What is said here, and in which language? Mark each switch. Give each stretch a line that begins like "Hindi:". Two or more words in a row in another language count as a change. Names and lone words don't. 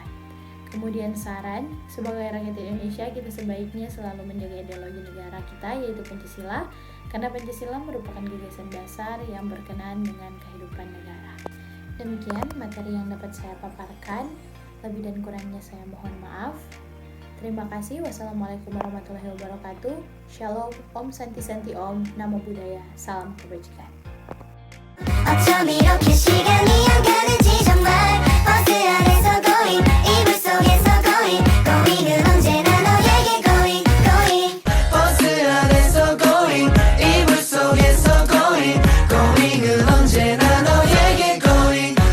Indonesian: Kemudian saran, sebagai rakyat Indonesia kita sebaiknya selalu menjaga ideologi negara kita yaitu Pancasila, karena Pancasila merupakan gagasan dasar yang berkenaan dengan kehidupan negara. Demikian materi yang dapat saya paparkan, lebih dan kurangnya saya mohon maaf. Terima kasih.
Arabic: والسلام عليكم ورحمة الله وبركاته.
Indonesian: Shalom,
Sanskrit: ॐ शान्ति शान्ति ॐ,
Pali: Namo Buddhaya,
Indonesian: salam kebajikan.
Korean: 어쩜 이렇게 시간이 안 가는지 정말 버스 안에서 going 이불 속에서 going은 언제나 너에게 going 버스 안에서 going 이불 속에서 going은 언제나 너에게 going